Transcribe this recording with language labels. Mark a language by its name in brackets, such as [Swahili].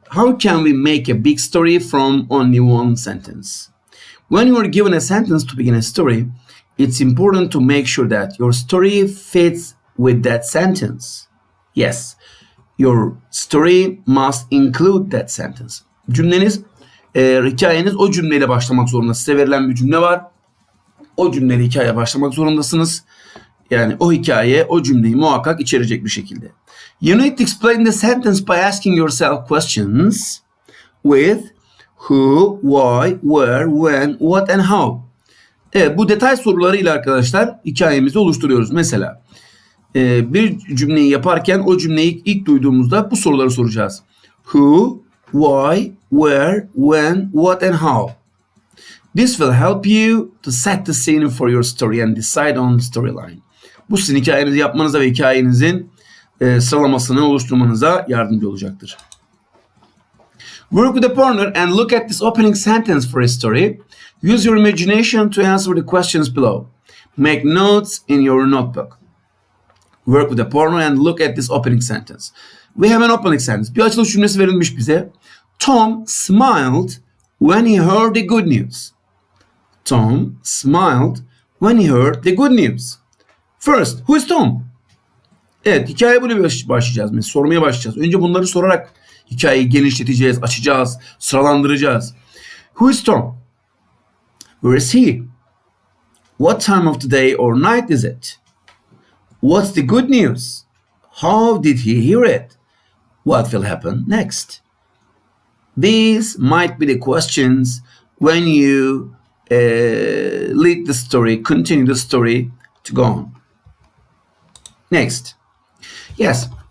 [English] How can we make a big story from only one sentence? When you are given a sentence to begin a story, it's important to make sure that your story fits with that sentence. Yes, your story must include that sentence. [Turkish] Cümleniz, hikayeniz o cümleyle başlamak zorunda. Size verilen bir cümle var. O cümleyle hikayeye başlamak zorundasınız. Yani o hikaye, o cümleyi muhakkak içerecek bir şekilde. [English] You need to explain the sentence by asking yourself questions with who, why, where, when, what and how. [Turkish] Evet, bu detay sorularıyla arkadaşlar hikayemizi oluşturuyoruz. Mesela bir cümleyi yaparken o cümleyi ilk duyduğumuzda bu soruları soracağız. [English] Who, why, where, when, what and how. This will help you to set the scene for your story and decide on the storyline. [Turkish] Bu sizin hikayenizi yapmanıza ve hikayenizin sıralamasını oluşturmanıza yardımcı olacaktır. [English] Work with a partner and look at this opening sentence for a story. Use your imagination to answer the questions below. Make notes in your notebook. Work with a partner and look at this opening sentence. We have an opening sentence. [Turkish] Bir açılış cümlesi verilmiş bize. [English] Tom smiled when he heard the good news. Tom smiled when he heard the good news. First, who is Tom? [Turkish] Evet, hikayeye böyle başlayacağız. Mesela sormaya başlayacağız. Önce bunları sorarak hikayeyi genişleteceğiz, açacağız, sıralandıracağız. [English] Who is Tom? Where is he? What time of the day or night is it? What's the good news? How did he hear it? What will happen next? These might be the questions when you lead the story, continue the story to go on. Next. Yes.